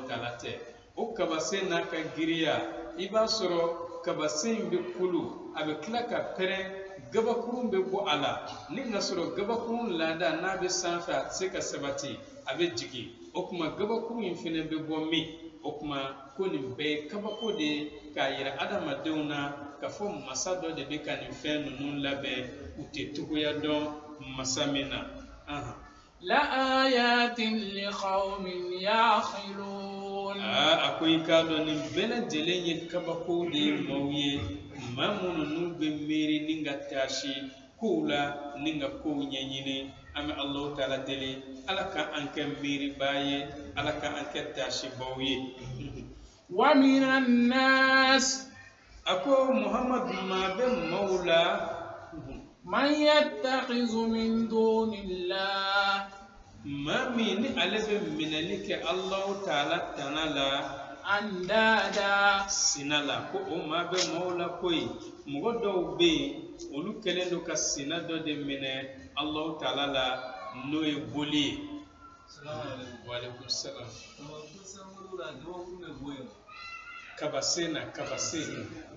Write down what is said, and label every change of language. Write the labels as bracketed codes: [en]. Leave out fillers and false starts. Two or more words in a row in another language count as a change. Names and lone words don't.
[bm] Taala tɛ o kabasen n'a ka giriya i b'a sɔrɔ kabasen in bɛ kolo a bɛ tila ka pɛrɛn gabakurun bɛ bɔ a la ni ka sɔrɔ gabakurun laada n'a bɛ sanfɛ a tɛ se ka sabati a bɛ jigin o kuma gabakurun in fana bɛ bɔ min o kuma ko nin bɛɛ ye kabako de ye k'a yira adamadenw na ka fɔ masa dɔ de bɛ ka nin fɛn ninnu labɛn u tɛ togoya dɔn masa min na [ar] لآيات لقوم يعقلون [bm] a ko i k'a dɔn nin bɛɛ lajɛlen ye kabako de ye maaw ye maa minnu n'u bɛ miiri ni ka taasi kow la ni ka kow ɲɛɲini an bɛ Alahu Taala deli Ala ka an kɛ miiribaa ye Ala ka an kɛ taasibaw ye [ar] ومن الناس [bm] a ko Muhamadu maa bɛ maaw la [ar] من يتخذ من دون الله [bm] maa min ni ale bɛ minɛli kɛ Alahu Taala tana la [ar] أندادا [bm] sina la ko o maa bɛ maaw la koyi mɔgɔ dɔw bɛ yen olu kɛlen don ka sina dɔ de minɛ Alahu Taala la n'o ye boli ye [ar] وعليكم السلام [bm] kabasen na kabasen